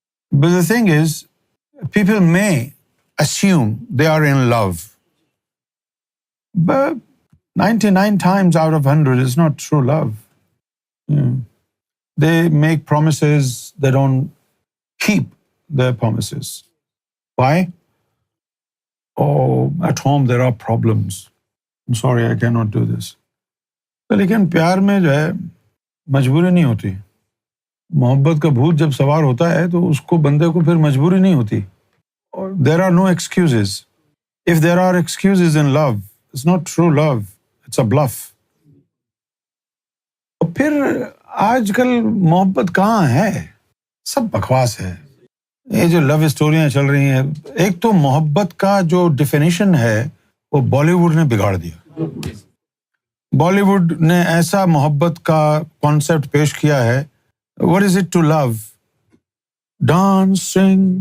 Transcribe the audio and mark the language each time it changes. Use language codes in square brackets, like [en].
[en] But the thing is, people may assume they are in love, but 99 times out of 100 is not true love. They make promises, they don't keep their promises. Why? Oh, at home there are problems. I'm sorry, I cannot do this. [ur] لیکن پیار میں جو ہے مجبوری نہیں ہوتی. محبت کا بھوت جب سوار ہوتا ہے تو اس کو بندے کو پھر مجبوری نہیں ہوتی. [en] There are no excuses. If there are excuses in love, it's not true love, it's a bluff. [ur] اور پھر آج کل محبت کہاں ہے؟ سب بکواس ہے. یہ جو لو اسٹوریاں چل رہی ہیں، ایک تو محبت کا جو ڈیفینیشن ہے وہ بالی ووڈ نے بگاڑ دیا. بالی ووڈ نے ایسا محبت کا کانسیپٹ پیش کیا ہے. [en] What is it to love? Dancing,